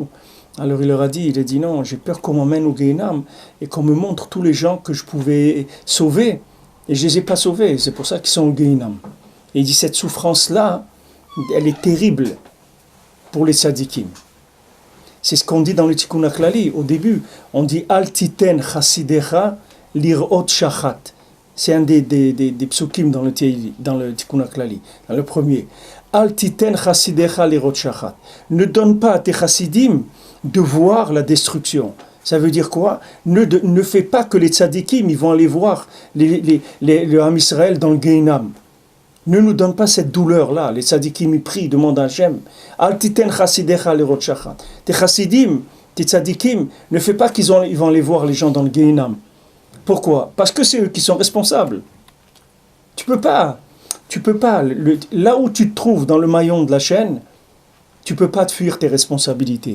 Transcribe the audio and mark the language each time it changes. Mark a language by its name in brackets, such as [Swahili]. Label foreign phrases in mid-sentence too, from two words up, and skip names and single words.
[French] Alors il leur a dit non, j'ai peur qu'on m'emmène au Gehinam et qu'on me montre tous les gens que je pouvais sauver. Et je ne les ai pas sauvés, c'est pour ça qu'ils sont au Gehinam. Et il dit, cette souffrance-là, elle est terrible pour les tzadikim. C'est ce qu'on dit dans le Tikkun HaKlali. Au début, on dit « [Hebrew] אל תתן חסידיך לראות שחת ». [French] C'est un des psukim dans le Tikkun HaKlali, dans le premier. « [Hebrew] אל תתן חסידיך לראות שחת ». [French] Ne donne pas à tes chassidim de voir la destruction. Ça veut dire quoi? Ne fais pas que les tzadikim, ils vont aller voir le Ham Israël dans le Gehinam. Ne nous donne pas cette douleur-là. Les tzadikim, ils prient, demandent à Hachem. [Hebrew] אל תתן חסידיך לראות שחת. [French] Tes chassidim, tes tzadikim, ne fais pas ils vont aller voir les gens dans le Gehinam. Pourquoi? Parce que c'est eux qui sont responsables. Tu peux pas. Là où tu te trouves dans le maillon de la chaîne, tu peux pas te fuir tes responsabilités.